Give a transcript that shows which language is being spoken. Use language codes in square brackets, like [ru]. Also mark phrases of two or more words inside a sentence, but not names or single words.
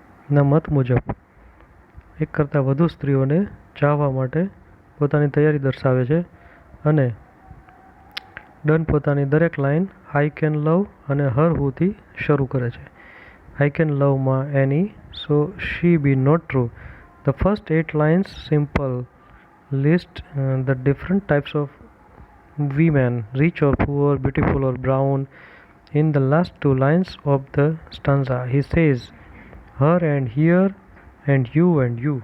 [gu] ના મત મુજબ એક કરતાં વધુ સ્ત્રીઓને ચાહવા માટે પોતાની તૈયારી દર્શાવે છે અને ડન પોતાની દરેક લાઈન [en] I can love [gu] અને [en] her whoથી [gu] શરૂ કરે છે. [en] I can loveમાં any, so she be not true. The first 8 lines simple list the different types of women, rich or poor, beautiful or brown. In the last 2 lines of the stanza, he says her and here and you and you.